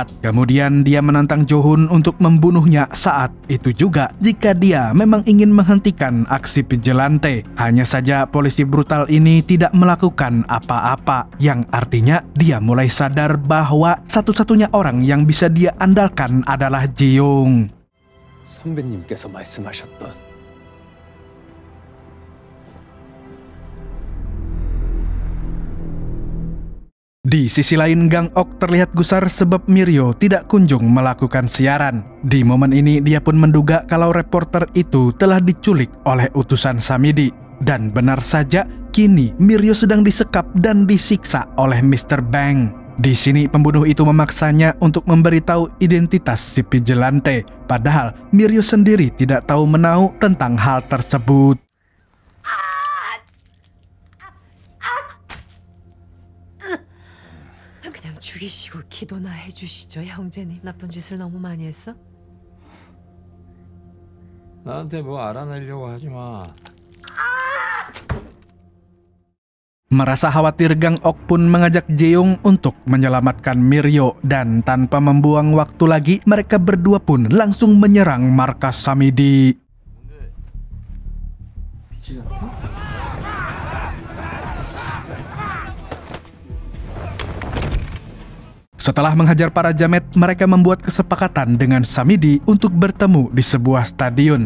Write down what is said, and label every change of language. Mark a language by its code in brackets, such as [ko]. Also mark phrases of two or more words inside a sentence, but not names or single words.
[id] Kemudian dia menantang Jo-hun untuk membunuhnya saat itu juga jika dia memang ingin menghentikan aksi vigilante. Hanya saja polisi brutal ini tidak melakukan apa-apa, yang artinya dia mulai sadar bahwa satu-satunya orang yang bisa dia andalkan adalah Jae-yong. [ko] 선배님께서 말씀하셨던 [id] Di sisi lain, Gang Ok terlihat gusar sebab Miryo tidak kunjung melakukan siaran. Di momen ini, dia pun menduga kalau reporter itu telah diculik oleh utusan Samidi. Dan benar saja, kini Miryo sedang disekap dan disiksa oleh Mr. Bang. Di sini, pembunuh itu memaksanya untuk memberitahu identitas si vigilante. Padahal, Miryo sendiri tidak tahu menau tentang hal tersebut. [ko] 죽이시고 기도나 해주시죠, 형제님. 나쁜 짓을 너무 많이 했어? 나한테 뭐 알아내려고 하지 마. [id] Merasa khawatir, Gang Ok pun mengajak Jae-yong untuk menyelamatkan Miryo dan tanpa membuang waktu lagi, mereka berdua pun langsung menyerang markas Samidi. Setelah menghajar para jamet, mereka membuat kesepakatan dengan Samidi untuk bertemu di sebuah stadion.